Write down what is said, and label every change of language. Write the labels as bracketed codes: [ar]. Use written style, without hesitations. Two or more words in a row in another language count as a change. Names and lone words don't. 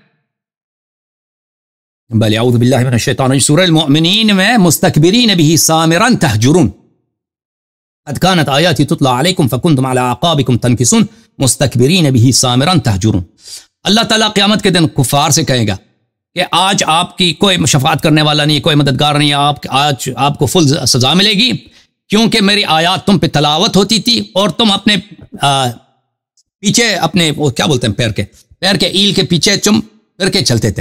[ar] بل اعوذ باللہ من الشیطان الرجیم. سورہ المؤمنین میں مستکبرین به سامرا تہجرون قد كانت آیاتی تتلی علیکم فکنتم علی اعقابکم تنکسون مستکبرین به سامرا تہجرون. [ur] اللہ تعالیٰ قیامت کے دن کفار سے کہے گا کہ آج آپ کی کوئی شفاعت کرنے والا نہیں، کوئی مددگار نہیں، آج آپ کو فل سزا ملے گی کیونکہ میری آیات تم پہ تلاوت ہوتی تھی اور تم اپنے پیچھے اپنے وہ کیا بولتے ہیں پیر کے ایل کے پیچھے تم پھر کے چلتے تھے.